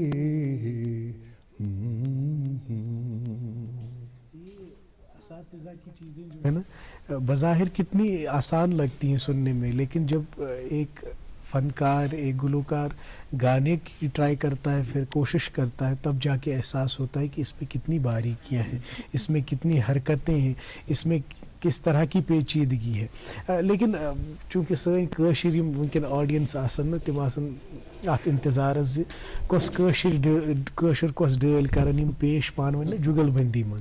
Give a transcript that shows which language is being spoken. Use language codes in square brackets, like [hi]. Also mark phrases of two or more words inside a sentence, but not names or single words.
[ur] اساتذہ کی چیزیں جو ہے نا بظاہر کتنی آسان لگتی ہیں سننے میں، لیکن جب ایک فنکار ایک گلوکار گانے کی ٹرائی کرتا ہے پھر کوشش کرتا ہے تب جا کے احساس ہوتا ہے کہ اس میں کتنی باریکیاں ہیں، اس میں کتنی حرکتیں ہیں، اس میں کس طرح کی پیچیدگی ہے. [ks] لیکن چونکہ سٲنۍ کٲشِر یِم وٕنکٮ۪ن آڈینس آسن نہٕ تِم آسن اتھ انتظارس زِ کۄس کٲشُر کۄس ڈٲلۍ کرن یِم پیش پانہٕ ؤنۍ جُگل بندی منٛز.